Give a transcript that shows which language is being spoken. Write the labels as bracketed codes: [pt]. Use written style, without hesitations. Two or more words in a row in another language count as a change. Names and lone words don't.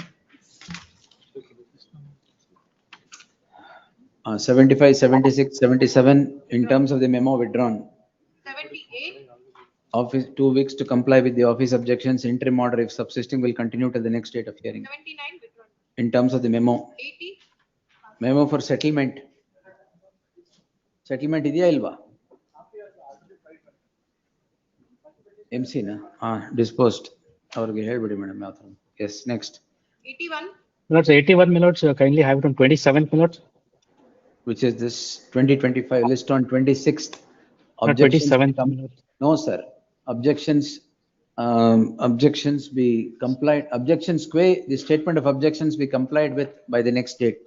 [en] 75, 76, 77 in terms of the memo withdrawn. 78. Office 2 weeks to comply with the office objections. Interim order if subsisting will continue till the next date of hearing. 79, withdrawn. In terms of the memo. 80. Memo for settlement. Settlement [kn] ಇದೆಯಾ ಇಲ್ವಾ? [en] MC na? Disposed. [kn] ಅವ್ರಿಗೆ ಹೇಳ್ಬಿಡಿ ಮೇಡಮ್ ಯಾವ ತರ. [en] Yes, next. 81. Lords, 81 minutes, kindly have it on 27th minutes. which is this 2025 list on 26th. No, 27th, my lord. No, sir. Objections be complied, objections que, the statement of objections be complied with by the next date.